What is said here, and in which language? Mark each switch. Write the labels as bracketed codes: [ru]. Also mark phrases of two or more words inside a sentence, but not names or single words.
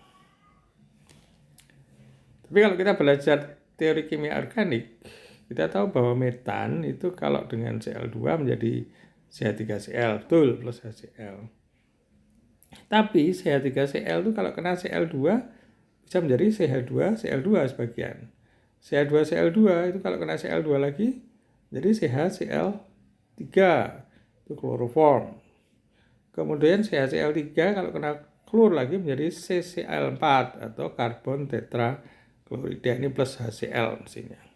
[id] Tapi kalau kita belajar teori kimia organik, kita tahu bahwa metan itu kalau dengan Cl2 menjadi CH3Cl, betul, plus HCl. Tapi CH3Cl itu kalau kena Cl2 bisa menjadi CH2Cl2 sebagian. CH2Cl2 itu kalau kena Cl2 lagi jadi CHCl3, itu kloroform. Kemudian CHCl3 kalau kena klor lagi menjadi CCl4 atau karbon tetraklorida, ini plus HCl mestinya.